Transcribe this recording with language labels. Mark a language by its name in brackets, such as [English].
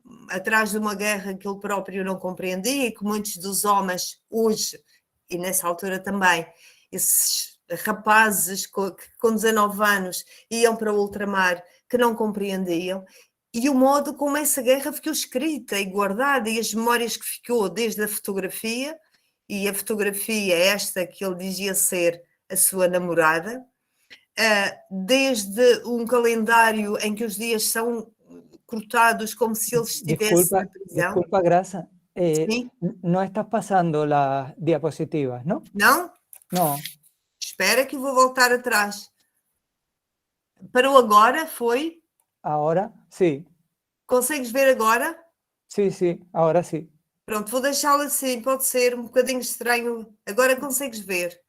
[Portuguese] atrás de uma guerra que ele próprio não compreendia e que muitos dos homens hoje, e nessa altura também, esses rapazes com 19 anos iam para o ultramar que não compreendiam, e o modo como essa guerra ficou escrita e guardada e as memórias que ficou desde a fotografia, e a fotografia esta que ele dizia ser a sua namorada, desde um calendário em que os dias são cortados como se eles estivessem na prisão. [Spanish] Disculpa, Graça. Sí. No estás pasando las diapositivas, ¿no? [Portuguese] Não? [Spanish] No. [Portuguese] Espera que eu vou voltar atrás. Parou agora, foi? [Spanish] Ahora, sí. [Portuguese] Consegues ver agora? [Spanish] Sí, sí, ahora sí. [Portuguese] Pronto, vou deixá-lo assim, pode ser um bocadinho estranho. Agora consegues ver.